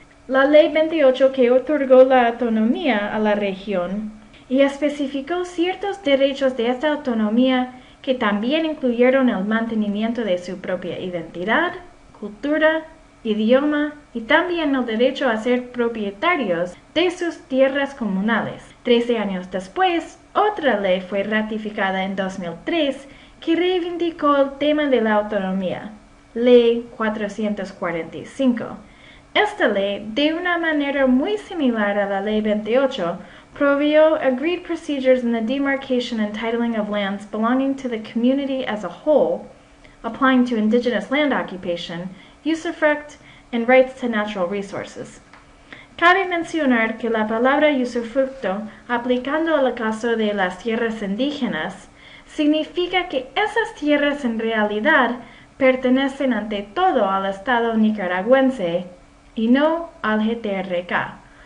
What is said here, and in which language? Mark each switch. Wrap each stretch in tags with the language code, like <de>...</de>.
<es>la Ley 28 que otorgó la autonomía a la región y especificó ciertos derechos de esta autonomía que también incluyeron el mantenimiento de su propia identidad, cultura, idioma y también el derecho a ser propietarios de sus tierras comunales. 13 años después, otra ley fue ratificada en 2003 que reivindicó el tema de la autonomía, Ley 445. Esta ley, de una manera muy similar a la Ley 28,</es> <en>Proveyó agreed procedures in the demarcation and titling of lands belonging to the community as a whole, applying to indigenous land occupation, usufruct, and rights to natural resources.</en> <es>Cabe mencionar que la palabra usufructo, aplicando al caso de las tierras indígenas, significa que esas tierras en realidad pertenecen ante todo al Estado nicaragüense y no al GTRK,</es>